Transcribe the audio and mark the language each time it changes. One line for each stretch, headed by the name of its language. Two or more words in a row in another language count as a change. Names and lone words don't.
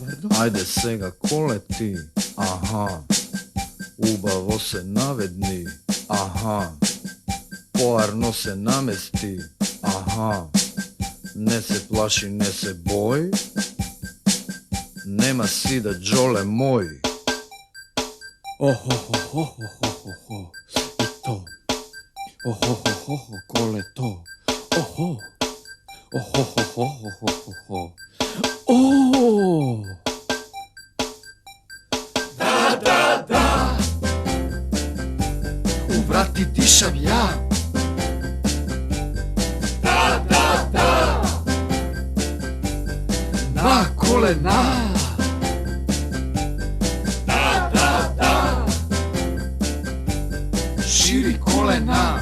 Macedonian: Ајде сега, коле ти? Аха. Убаво се наведни, аха. Поарно се намести, аха. Не се плаши, не се бој. Нема си да джоле мој. Охо-хо-хо-хо-хо-хо-хо. И то. Охо-хо-хо-хо, коле то. Охо. Охо-хо-хо-хо-хо-хо. О! У врати дишам ја. На колена. Шири колена.